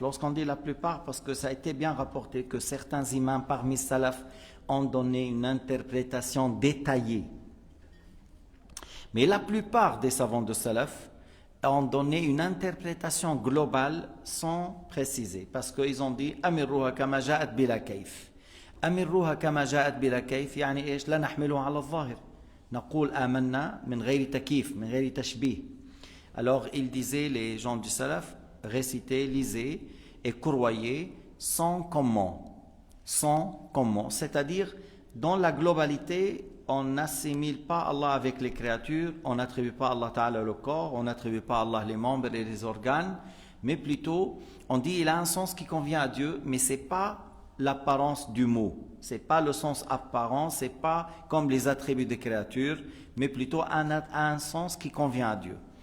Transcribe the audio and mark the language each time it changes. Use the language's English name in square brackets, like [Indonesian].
[French] Lorsqu'on dit la plupart, parce que ça a été bien rapporté que certains imams parmi Salaf ont donné une interprétation détaillée. Mais la plupart des savants de Salaf ont donné une interprétation globale sans préciser, parce qu'ils ont dit [Arabic] أمروها كما جاءت بلا كيف. أمروها كما جاءت بلا كيف يعني إيش؟ لا نحملها على الظاهر، نقول آمنا من غير تكييف، من غير تشبيه. [French] Alors ils disaient, les gens du Salaf, récitez, lisez et courroyez sans comment, c'est-à-dire dans la globalité. On n'assimile pas Allah avec les créatures, on n'attribue pas à Allah Ta'ala le corps, on n'attribue pas à Allah les membres et les organes, mais plutôt on dit il a un sens qui convient à Dieu, mais ce n'est pas l'apparence du mot, ce n'est pas le sens apparent, ce n'est pas comme les attributs des créatures, mais plutôt un sens qui convient à Dieu.